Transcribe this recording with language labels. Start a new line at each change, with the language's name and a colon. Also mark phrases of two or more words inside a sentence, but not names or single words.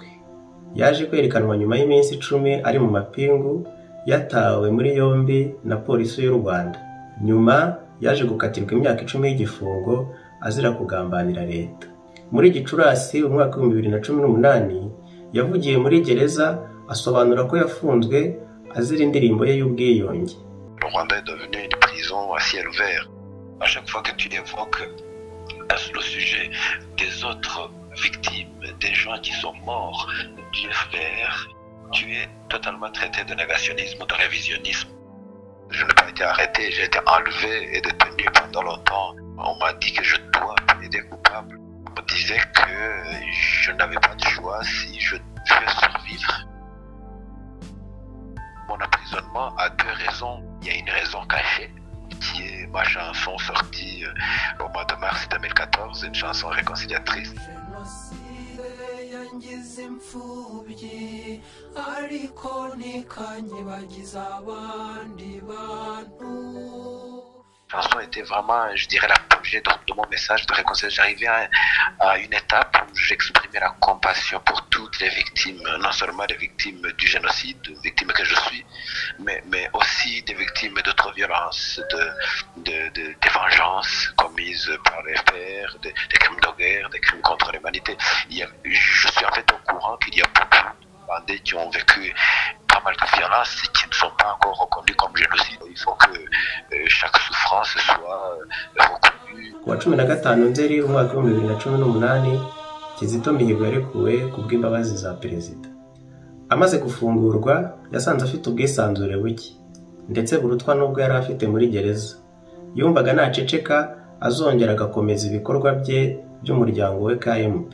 Kinyarwanda: Yaje kwerekanwa nyuma y'iminsi 10 ari mu mapingu, yatawe muri yombi na polisi y'u Rwanda. Nyuma yaje gukatirwa imyaka 10 y'igifungo azira kugambanira leta. Muri Gicurasi umwaka w'2018 yavugiye muri gereza asobanura ko yafunzwe azira indirimbo ye y'ubwiyunge.
French: Le Rwanda est devenu une prison à ciel ouvert. À chaque fois que tu évoques le sujet des autres victimes, des gens qui sont morts du FPR, tu es totalement traité de négationnisme, de révisionnisme. Je n'ai pas été arrêté, j'ai été enlevé et détenu pendant longtemps. On m'a dit que je dois plaider coupable. On me disait que je n'avais pas de choix si je veux survivre. Mon emprisonnement a 2 raisons. Il y a une raison cachée, qui est ma chanson sortie au mois de mars 2014, une chanson réconciliatrice.
Kinyarwanda: ngize imfubyi ariko ntikanyibagiza abandi bantu.
French: La chanson était vraiment, je dirais, l'apogée de mon message de réconciliation. J'arrivais à une étape où j'exprimais la compassion pour toutes les victimes, non seulement les victimes du génocide, victimes que je suis, mais aussi des victimes d'autres violences, des vengeances commises par les FPR, des crimes de guerre, des crimes contre l'humanité. Je suis en fait au courant qu'il y a beaucoup de Rwandais qui ont vécu pas mal de violences et qui ne sont pas encore reconnus comme génocide. Il faut que chaque souffrance soit reconnue.
Kinyarwanda: Ku wa 15 Nzeri umwaka wa 2018 Kizito Mihigo yarekuwe ku bw'imbabazi za perezida. Amaze gufungurwa yasanze afite ubwisanzure buke ndetse burutwa n'ubwo yari afite muri gereza. Yumvaga naceceka azongera agakomeza ibikorwa bye by'umuryango we KMP.